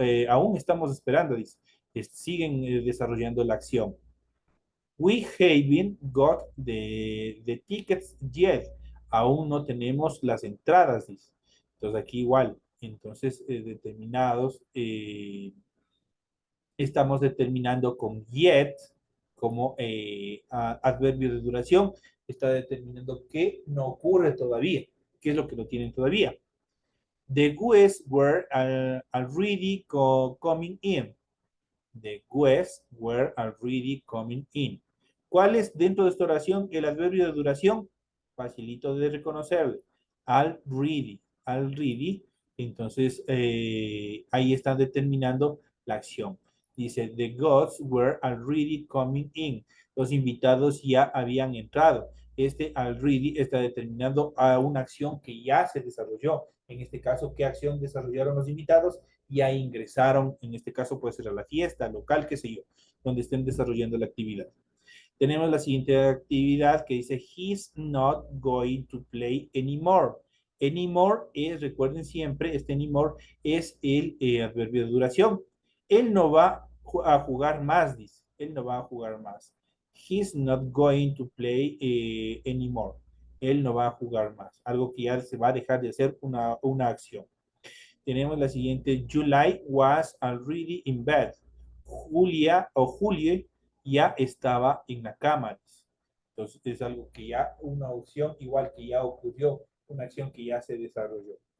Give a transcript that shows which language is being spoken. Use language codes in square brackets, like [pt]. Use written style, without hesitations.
[es] Aún estamos esperando, dice. Siguen desarrollando la acción. [en] We haven't got the tickets yet. [es] Aún no tenemos las entradas, dice. Entonces aquí igual. Entonces determinados, estamos determinando con yet como adverbio de duración. Está determinando que no ocurre todavía. ¿Qué es lo que no tienen todavía? [en] The guests were already coming in. The guests were already coming in. [es] ¿Cuál es dentro de esta oración el adverbio de duración? Facilito de reconocerlo. Already. Already. Entonces, ahí están determinando la acción. Dice, [en] the guests were already coming in. [es] Los invitados ya habían entrado. Este already está determinando a una acción que ya se desarrolló. En este caso, ¿qué acción desarrollaron los invitados? ya ingresaron, en este caso puede ser a la fiesta, local, qué sé yo, donde estén desarrollando la actividad. Tenemos la siguiente actividad que dice, [en] he's not going to play anymore. [es] Anymore es, recuerden siempre, este anymore es el adverbio de duración. Él no va a jugar más, dice. Él no va a jugar más. [en] He's not going to play anymore. [es] Él no va a jugar más. Algo que ya se va a dejar de hacer una acción. Tenemos la siguiente. [en] July was already in bed. [es] Julia o Julie ya estaba en la cama. Entonces es algo que ya, una opción igual que ya ocurrió, una acción que ya se desarrolló.